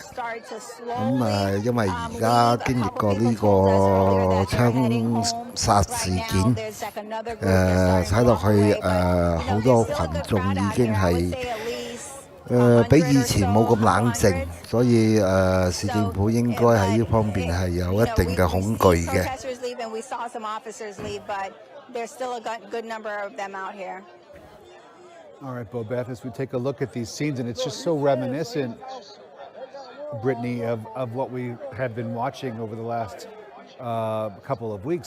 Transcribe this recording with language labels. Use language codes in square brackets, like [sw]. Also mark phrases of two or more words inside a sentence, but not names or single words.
[yue] 咁因為而家經歷過呢個槍殺事件，睇落去好多群眾已經係比以前冇咁冷靜，所以市政府應該喺呢方面係有一定嘅恐懼嘅。 [en] All right, Bobeth, as we take a look at these scenes, and it's just so reminiscent, Brittany, of what we have been watching over the last couple of weeks.